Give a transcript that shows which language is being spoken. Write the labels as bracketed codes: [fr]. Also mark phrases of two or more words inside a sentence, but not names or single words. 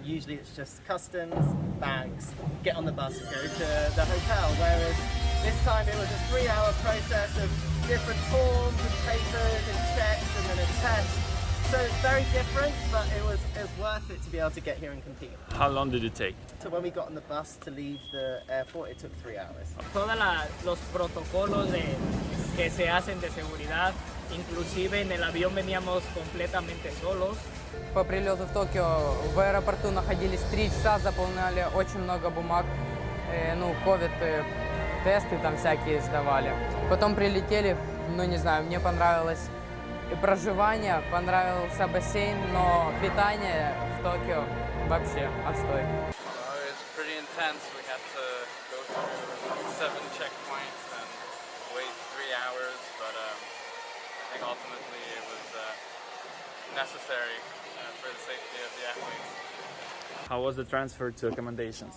[en] Usually it's just customs, bags, get on the bus and go to the hotel, whereas this time it was a 3-hour process of different forms and papers and checks and then a test. So it's very different, but it was worth it to be able to get here and compete. How long did it take? So when we got on the bus to leave the airport, it took 3 hours. [es] Todos los protocolos que se hacen de seguridad, inclusive en el avión veníamos completamente solos. [ru] По прилету в Токио в аэропорту находились 3 часа, заполняли очень много бумаг, ковид-тесты там всякие сдавали. Потом прилетели, не знаю, мне понравилось и проживание, понравился бассейн, но питание в Токио вообще отстой. [en] It's pretty intense. We had to go through 7 checkpoints and wait 3 hours, but I think ultimately it was necessary for the safety of the athletes. How was the transfer to accommodations?